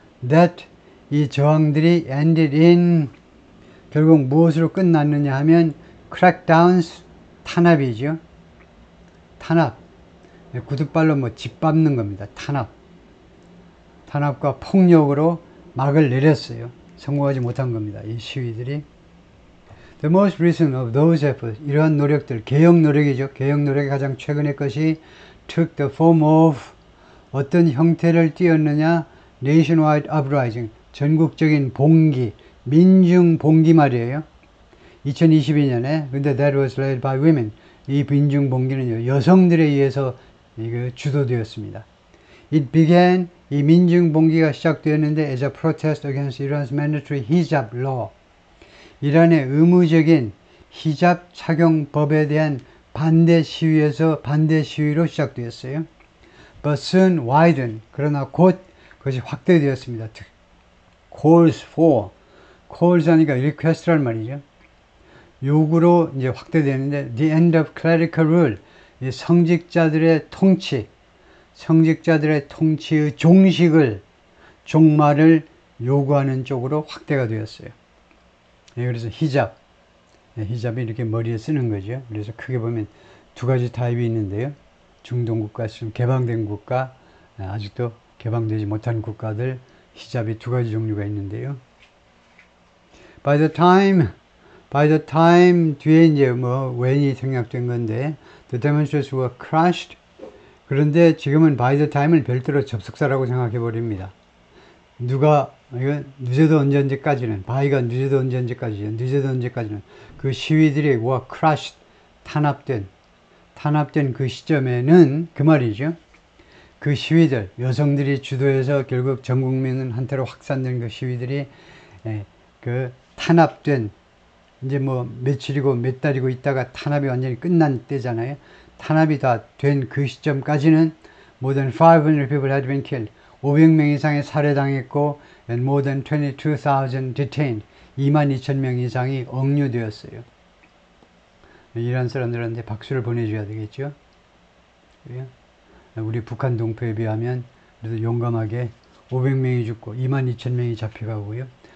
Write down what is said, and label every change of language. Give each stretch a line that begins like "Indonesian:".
Korean: That 이 저항들이
English: ended in
Korean: 결국 무엇으로 끝났느냐 하면 crackdowns 탄압이죠. 탄압 구둣발로 짓밟는 겁니다. 탄압과 폭력으로 막을 내렸어요. 성공하지 못한 겁니다. 이 시위들이.
English: The most recent of those efforts
Korean: 이러한 노력들 개혁 노력이죠. 개혁 노력이 가장 최근의 것이
English: took the form of
Korean: 어떤 형태를 띠었느냐
English: nationwide uprising
Korean: 전국적인 봉기 민중 봉기 말이에요. 2022년에 근데
English: that was led by women
Korean: 이 민중 봉기는요 여성들에 의해서 주도되었습니다.
English: It began
Korean: 이 민중 봉기가 시작되었는데
English: as a protest against Iran's mandatory hijab law
Korean: 이란의 의무적인 히잡 착용법에 대한 반대 시위로 시작되었어요.
English: but soon widen.
Korean: 그러나 곧 그것이 확대되었습니다.
English: calls for.
Korean: calls 하니까 request란 말이죠. 요구로 이제 확대되는데
English: the end of clerical rule.
Korean: 이 성직자들의 통치, 성직자들의 통치의 종말을 요구하는 쪽으로 확대가 되었어요. 예, 그래서 히잡, 히잡이 이렇게 머리에 쓰는 거죠. 그래서 크게 보면 두 가지 타입이 있는데요. 중동 국가, 좀 개방된 국가, 아직도 개방되지 못한 국가들, 히잡이 두 가지 종류가 있는데요.
English: By the time
Korean: 뒤에 이제 when이 생략된 건데,
English: the demonstrators were crushed.
Korean: 그런데 지금은 by the time을 별도로 접속사라고 생각해 버립니다. 이건 늦어도 언제까지는, by가 늦어도 언제까지는 그 시위들이 were crushed, 탄압된 그 시점에는 그 말이죠. 그 시위들, 여성들이 주도해서 결국 전 국민한테로 확산된 그 시위들이 그 탄압된, 이제 며칠이고 몇 달이고 있다가 탄압이 완전히 끝난 때잖아요. 탄압이 다 된 그 시점까지는
English: more than 500 people had been killed.
Korean: 500명 이상이 살해당했고
English: and more than 22,000 detained.
Korean: 22,000명 이상이 억류되었어요. 이란 사람들한테 박수를 보내줘야 되겠죠. 우리 북한 동포에 비하면 그래도 용감하게 500명이 죽고 22,000명이 잡혀가고요.